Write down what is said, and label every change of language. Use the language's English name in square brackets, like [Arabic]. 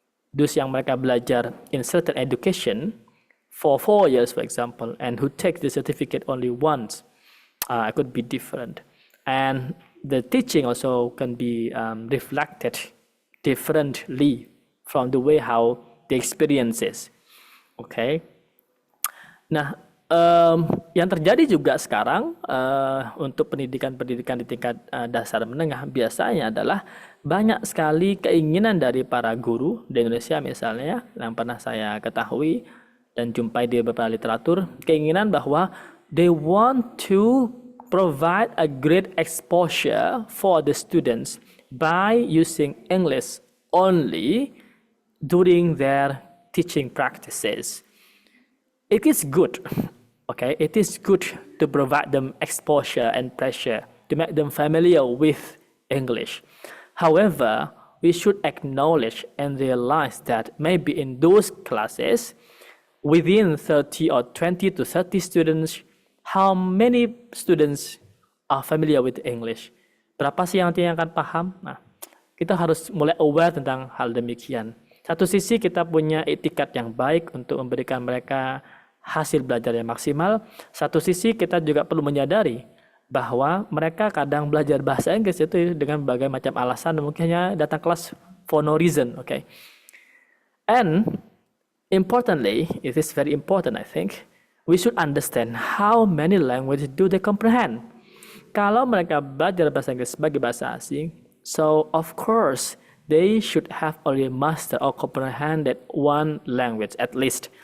[English] Those [Indonesian] yang mereka belajar [English] in certain education for 4 years, for example, and who take the certificate only once, could be different. And the teaching also can be reflected differently from the way how the experiences. Okay. [Indonesian] Nah, yang terjadi juga sekarang untuk pendidikan di tingkat dasar menengah biasanya adalah banyak sekali keinginan dari para guru di Indonesia misalnya yang pernah saya ketahui dan jumpai di beberapa literatur, keinginan bahwa [English] they want to provide a great exposure for the students by using English only during their teaching practices. It is good, okay? It is good to provide them exposure and pressure to make them familiar with English. However, we should acknowledge and realize that maybe in those classes, within 30 or 20 to 30 students, how many students are familiar with English? [Indonesian] Berapa sih yang akan paham? Nah, kita harus mulai aware tentang hal demikian. Satu sisi kita punya etikat yang baik untuk memberikan mereka hasil belajar yang maksimal. Satu sisi kita juga perlu menyadari bahwa mereka kadang belajar bahasa Inggris itu dengan berbagai macam alasan, mungkinnya datang kelas [English] for no reason, okay? And importantly, it is very important, I think, we should understand how many languages do they comprehend. [Indonesian] Kalau mereka belajar bahasa Inggris sebagai bahasa asing, [English] so of course they should have already mastered or comprehended one language at least.